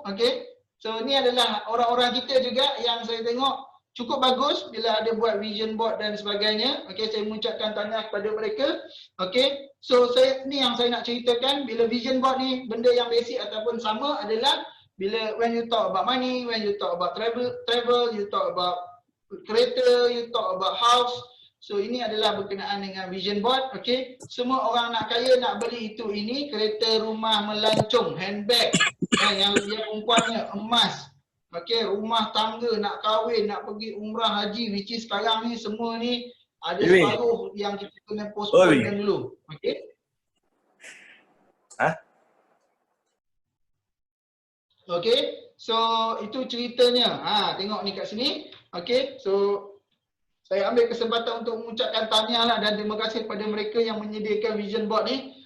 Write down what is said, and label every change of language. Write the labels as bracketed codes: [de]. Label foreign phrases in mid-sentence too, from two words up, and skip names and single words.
[ms] Okay, so ni adalah orang-orang kita juga yang saya tengok cukup bagus bila ada buat [en] vision board [ms] dan sebagainya. Okay, saya mengucapkan tahniah kepada mereka. Okay, so ni yang saya nak ceritakan. Bila [en] vision board [ms] ni, benda yang basic ataupun sama adalah bila [en] when you talk about money, when you talk about travel, you talk about [ms] kereta, [en] you talk about house. [ms] So ini adalah berkenaan dengan [en] vision board. [ms] Okay, semua orang nak kaya nak beli itu ini, kereta, rumah, melancong, handbag, yang perempuannya emas. Okay, rumah tangga, nak kahwin, nak pergi umrah, haji, [en] which is [ms] sekarang ni semua ni ada separuh yang kita kena postpone dulu. Okay. Okay, so itu ceritanya. Tengok ni kat sini. Okay, so saya ambil kesempatan untuk mengucapkan tahniah lah dan terima kasih kepada mereka yang menyediakan [en] vision board [ms] ni.